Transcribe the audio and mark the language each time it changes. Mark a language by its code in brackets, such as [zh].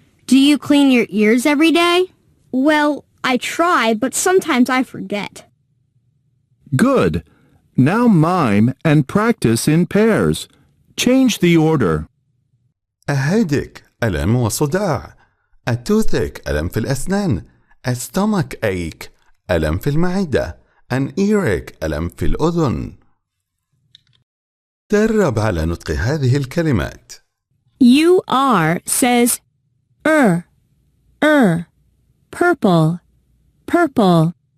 [en] Do you clean your ears every day? Well, I try, but sometimes I forget. Good. Now mime and practice in pairs. Change the order. A headache [ar] ألم وصداع. [en] A toothache [ar] ألم في الأسنان. [en] A stomach ache [ar] ألم في المعدة. [en] An earache [ar] ألم في الأذن. درب على نطق هذه الكلمات. [en] You are says purple, purple.